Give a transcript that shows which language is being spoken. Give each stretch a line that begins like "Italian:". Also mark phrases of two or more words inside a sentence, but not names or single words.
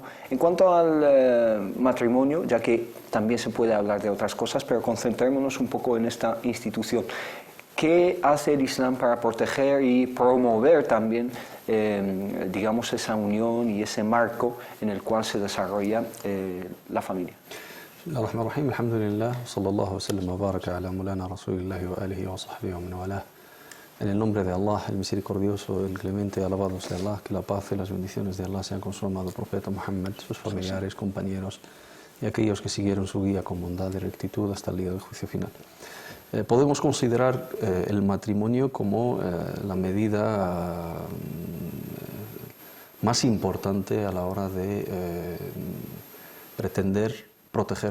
Spanish: En cuanto al matrimonio, ya que también se puede hablar de otras cosas, pero concentrémonos un poco en esta institución. ¿Qué hace el Islam para proteger y promover también, digamos, esa unión y ese marco en el cual se desarrolla la familia?
Arabic: بسم الله الرحمن الرحيم، الحمد لله، صلى الله وسلم وبارك على مولانا رسول الله وآله وصحبه ومن والاه.
Spanish: En el nombre de Allah, el misericordioso, el clemente, alabado sea Allah, que la paz y las bendiciones de Allah sean con su amado profeta Muhammad, sus familiares, compañeros y aquellos que siguieron su guía con bondad y rectitud hasta el día del juicio final. Podemos considerar el matrimonio como la medida más importante a la hora de pretender proteger